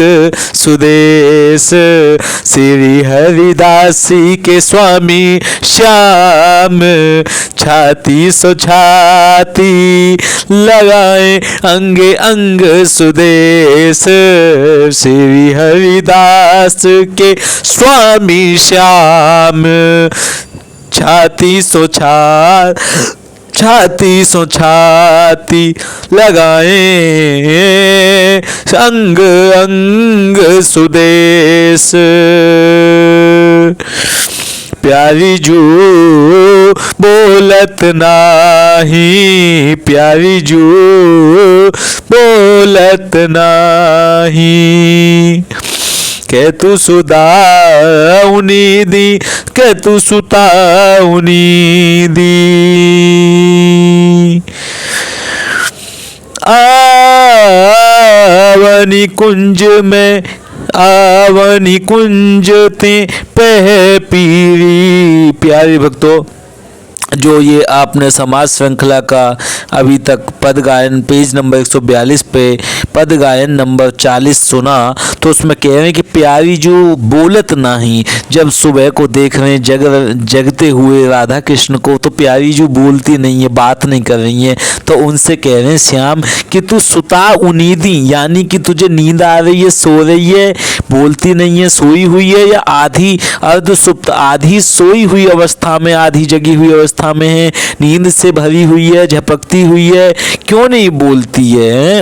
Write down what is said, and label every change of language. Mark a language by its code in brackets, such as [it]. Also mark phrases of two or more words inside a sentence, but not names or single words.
[bra] सुदेश, श्री हरिदासी के स्वामी श्याम, छाती सो छाती, लगाए अंग अंग सुदेश, श्री हरिदास के स्वामी श्याम, छाती सो छाती सो छाती, लगाए अंग अंग सुदेश। प्यारी जू बोलत नाही, प्यारी जू बोलत नाही, के तू सुदाउनी दी, के तू सुताउनी दी, आवनी कुंज में, आवनी कुंज ते पह पीरी। [hi] प्यारे भक्तों, जो ये आपने समाज श्रृंखला का अभी तक पद गायन पेज नंबर 142 पे पद गायन नंबर 40 सुना, तो उसमें कह रहे हैं कि [bra] प्यारी जो बोलत नहीं, [hi] जब सुबह को देख रहे हैं जगते हुए राधा कृष्ण को, तो प्यारी जो बोलती नहीं है, बात नहीं कर रही है, तो उनसे कह रहे हैं श्याम कि [bra] तू सुता उनीदी, [hi] यानी कि तुझे नींद आ रही है, सो रही है, बोलती नहीं है, सोई हुई है, या आधी अर्ध सुप्त, आधी सोई हुई अवस्था में, आधी जगी हुई अवस्था में है, नींद से भरी हुई है, झपकती हुई है, क्यों नहीं बोलती है?